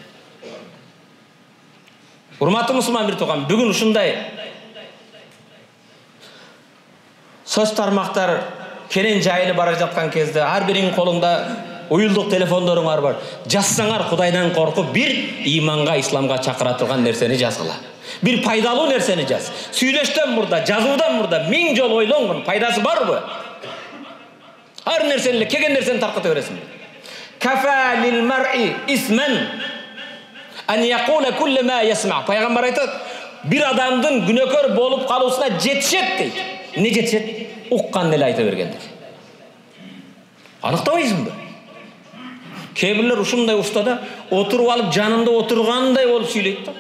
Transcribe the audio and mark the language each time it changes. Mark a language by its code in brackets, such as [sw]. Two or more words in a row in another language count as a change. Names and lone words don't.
[ky] Урматтуу мусулман бир тууган, бүгүн ушундай сөз тармактар кенен жайылып бара жаткан кезде ар бириңин колуңда уюлдук телефондоруңар бар. Жазсаңар Кудайдан коркуп бир иманга, исламга чакыра турган нерсени жазгыла. Бир пайдалуу нерсени жаз. Сүйлөштөн мурда, жазуудан мурда 1000 жолу ойлоңун, пайдасы барбы? Ар нерсени, келген нерсени тарката бересиң. [ar] كفى بالمرء إثما أن يقول كل ما سمع. [ky] Пайгамбар айтат, бир адамдын күнөөкөр болуп калуусуна жетишет дейт. Не жетишет? Уккан эле айта бергендик. Аныктабайсыңбы? Кээ бирлер ушундай устада отуруп алып жанында отургандай болуп сүйлөйт да.